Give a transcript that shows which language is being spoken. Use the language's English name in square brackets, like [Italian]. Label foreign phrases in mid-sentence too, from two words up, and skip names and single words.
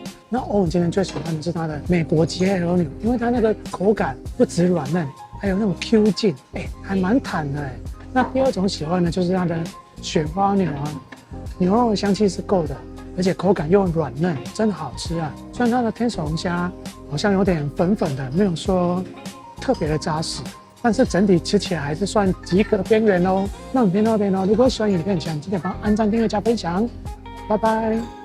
[Chinese] 那歐文今天最喜歡的是它的美國極黑和牛，因為它那個口感不止軟嫩，還有那種 Q 勁，還蠻彈的。那第二種喜歡的就是它的雪花牛啊，牛肉的香氣是夠的，而且口感又軟嫩，真的好吃啊！雖然它的天使龍蝦好像有點粉粉的，沒有說特別的扎實，但是整體吃起來還是算及格邊緣哦。那影片到這邊哦，如果喜歡影片，請記得幫按讚、訂閱、加分享，拜拜。